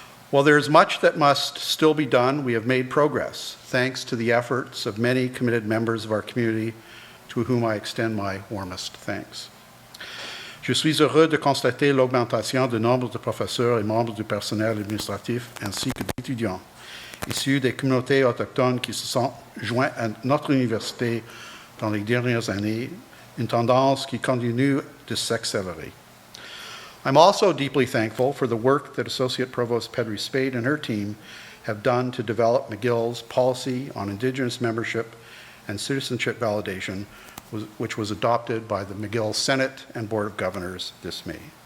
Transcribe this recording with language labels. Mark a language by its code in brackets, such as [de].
[en] While there is much that must still be done, we have made progress, thanks to the efforts of many committed members of our community, to whom I extend my warmest thanks. [fr] Je suis heureux de constater l'augmentation du nombre de professeurs et membres du personnel administratif ainsi que d'étudiants issus des communautés autochtones qui se sont joints à notre université dans les dernières années, une tendance qui continue de s'accélérer. [en] I'm also deeply thankful for the work that Associate Provost Pedri-Spade and her team have done to develop McGill's policy on Indigenous membership and citizenship validation, which was adopted by the McGill Senate and Board of Governors this May.